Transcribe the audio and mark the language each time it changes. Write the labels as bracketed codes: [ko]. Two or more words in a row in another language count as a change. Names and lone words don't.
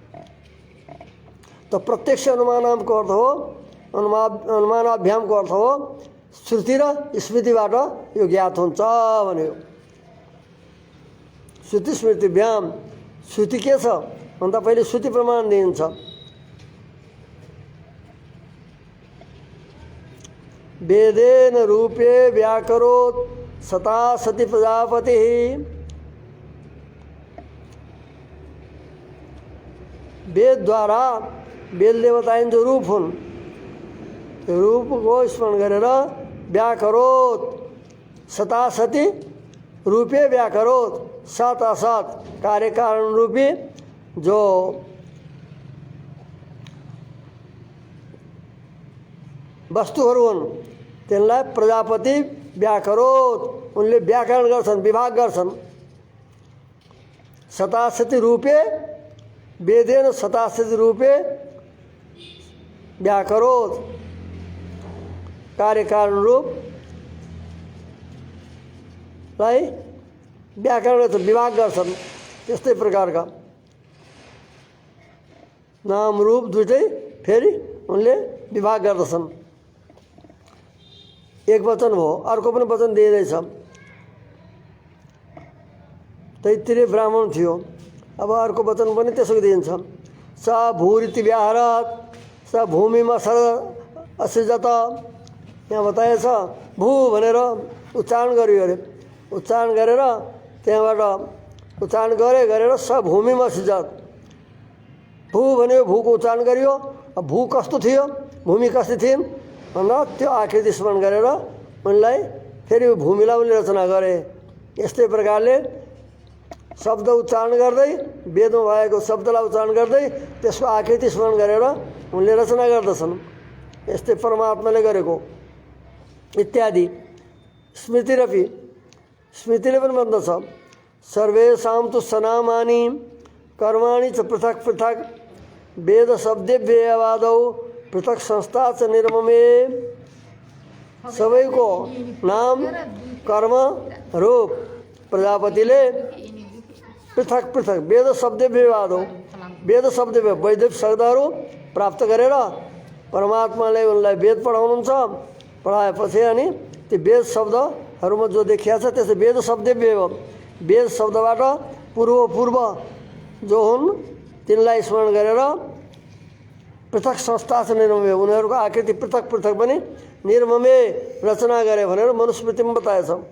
[ne] तो प्रत्यक्ष अनुमानको अर्थ हो, अनुमानाभ्यामको अर्थ हो श्रुति र स्मृतिबाट यो ज्ञात हुन्छ भन्यो। श्रुति स्मृतिभ्याम, श्रुति के छ भन्दा पहिले श्रुति प्रमाण दिन्छ। [sa] वेदेन रूपे व्याकरोत् सता सती प्रजापति, [ne] वेद द्वारा वेद देवताएं जो रूप हुन् त्यो रूप को स्मरण गरेर [sa] व्याकरोत् सता सती रूपे व्याकरोत्, [ne] साथ असत कार्य कारण रूपी जो वस्तुहरू हुन् त्यसलाई प्रजापति व्याकरोत्, उनले व्याकरण गर्छन्, विभाग गर्छन्। [sa] सतासती रूपे वेदेन सतासती रूपे व्याकरोत्, [ne] कार्य कारण रूपलाई व्याकरण गर्छन्, विभाग गर्छन्। त्यस्तै प्रकारका नाम रूप दुइटै फेरि उनले विभाग गर्दछन्। एक वचन हो, अर्को पनि वचन दिइँदैछ। तैत्तिरीय ब्राह्मण थियो, अब अर्को वचन पनि त्यसो दिइन्छ। [sa] स भूरिति व्याहरत स भूमिमा सर असृजत। [ne] यहाँ बताएछ भू भनेर उच्चारण गरियो अरे, उच्चारण गरेर त्यहाँबाट उच्चारण गरेर स भूमिमा सृजत। भू भन्यो, भूको उच्चारण गरियो। अब भू कस्तो थियो, भूमि कस्तो थिइन् भन्दा त्यो आकृति स्मरण गरेर उनलाई फेरि भूमिलाई उनले रचना गरे। यस्तै प्रकारले शब्द उच्चारण गर्दै, वेदमा भएको शब्दलाई उच्चारण गर्दै त्यसको आकृति स्मरण गरेर उनले रचना गर्दछन्। यस्तै परमात्माले गरेको इत्यादि। [sa] स्मृतिरपि, [ne] स्मृतिले पनि भन्दछ [sa] सर्वेषां तु सनामानि कर्माणि च पृथक पृथक वेद शब्देभ्यवादौ पृथक संस्था च निर्ममे। [ne] सबैको नाम कर्म रूप प्रजापतिले पृथक पृथक [sa] वेद शब्देभ्यवादौ, [ne] वेद शब्द वैदिक शब्दहरू प्राप्त गरेर परमात्माले उनलाई वेद पढाउनुहुन्छ। पढाएपछि अनि त्यो वेद शब्दहरूमा जो देखिया छ त्यसै वेद शब्देभ्य, वेद शब्दबाट पूर्व जो हुन् तिनलाई स्मरण गरेर पृथक संस्था छ निर्ममे, उनीहरूको आकृति पृथक पृथक पनि निर्ममे रचना गरे भनेर मनुस्मृतिमा बताएछ।